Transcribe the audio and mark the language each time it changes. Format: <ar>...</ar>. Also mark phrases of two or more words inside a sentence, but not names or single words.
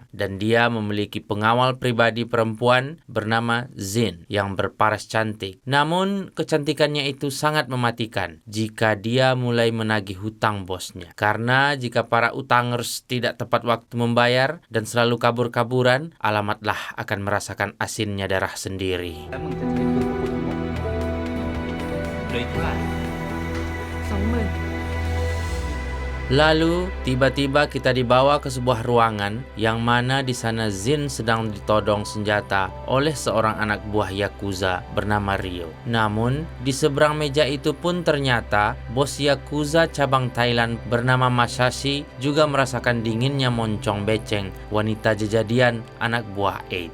<id>Dan dia memiliki pengawal pribadi perempuan bernama Zin yang berparas cantik. Namun kecantikannya itu sangat mematikan jika dia mulai menagih hutang bosnya. Karena jika para utangers tidak tepat waktu membayar dan selalu kabur-kaburan, alamatlah akan merasakan asinnya darah sendiri.</id> <th>แล้วมึงจะใช้เงินของกูทั้งหมดเหลืออีกเท่าไหร่ 20,000</th> <id>Lalu, tiba-tiba kita dibawa ke sebuah ruangan yang mana di sana Zin sedang ditodong senjata oleh seorang anak buah Yakuza bernama Rio. Namun, di seberang meja itu pun ternyata bos Yakuza cabang Thailand bernama Masashi juga merasakan dinginnya moncong beceng wanita jejadian anak buah Eight.</id>